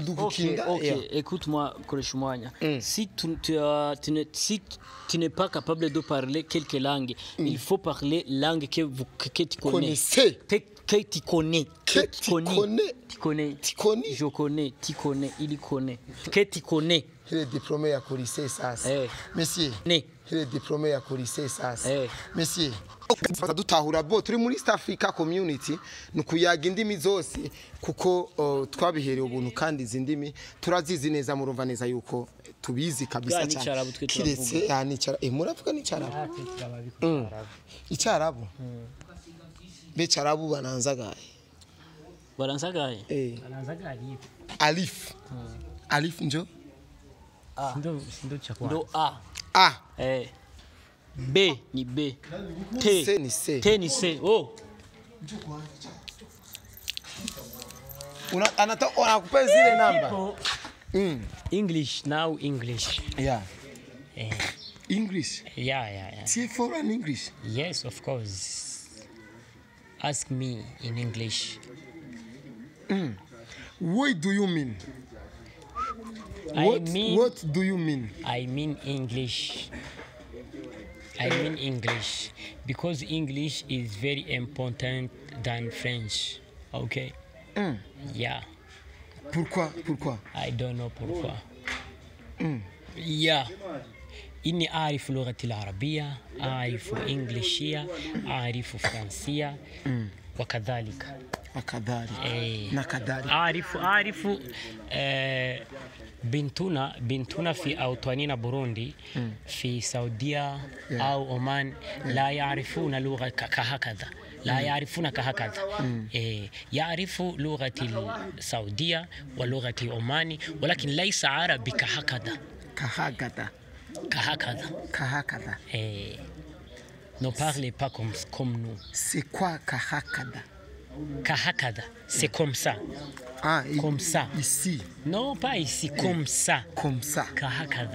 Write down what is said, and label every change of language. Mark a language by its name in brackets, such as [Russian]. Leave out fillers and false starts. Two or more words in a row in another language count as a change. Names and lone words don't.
[French] Ok, écoute-moi, Koleshumanya. Si tu n'es pas capable de parler quelques langues, il faut parler langue que tu connais. Que tu connais. Tu connais. Je connais. Tu connais. Il connaît. Que tu connais. Il est diplômé à Colisée, ça. Monsieur. Il est diplômé à Colisée, ça. Monsieur. [Rundi] Dutahura bo turi muri East Africa Community nukuyaga indimi zose kuko twabihereye ubuntu kandi izindimi turazizi neza murumva neza yuko tubizi kabisa cyane kiretse yanicara muravuga n'icyarabu icyarabu becarabu bananzagaye alif njo ndo a B ni B. T ni C. T ni C. Oh. [Swahili] Unakupa zile namba. [English] English now English. Yeah. English. Yeah. See foreign English. Yes, of course. Ask me in English. What do you mean? What do you mean? I mean English. Because English is very important than French. Okay? Yeah. [French] Pourquoi? [English] I don't know pourquoi. Yeah. [Arabic] إني أعرف اللغة العربية، أعرف إنجليزية، أعرف فرنسية وكذلك. أعرف بنتنا في أوطاننا بوروندي في السعودية أو عمان لا يعرفون لغة كهكذا. لا يعرفون كهكذا. يعرف لغة السعودية ولغة عمان ولكن ليس عربي كهكذا. [French] Ne parlez pas comme nous. C'est quoi kahakada? Kahakada, c'est comme ça. Ah, comme ça. Ici. Non, pas ici, comme ça. Comme ça. Kahakada.